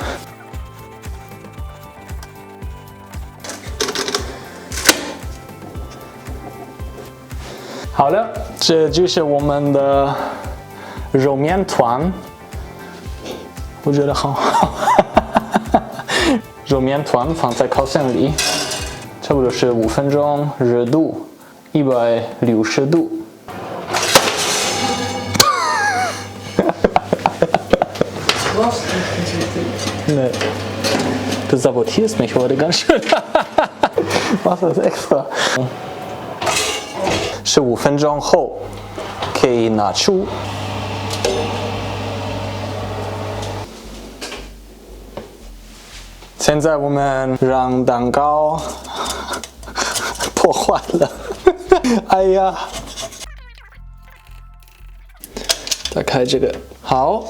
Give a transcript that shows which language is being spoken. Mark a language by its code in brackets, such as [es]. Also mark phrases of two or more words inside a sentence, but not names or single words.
[zh] 好了，这就是我们的肉面团，我觉得很好。肉面团放在烤箱里，差不多是5分钟，热度160 度。 [de] Nee, du sabotierst mich heute ganz schön. Machst das extra. [zh] 15 分钟后可以拿出。现在我们让蛋糕破坏了。哎呀！打开这个，好。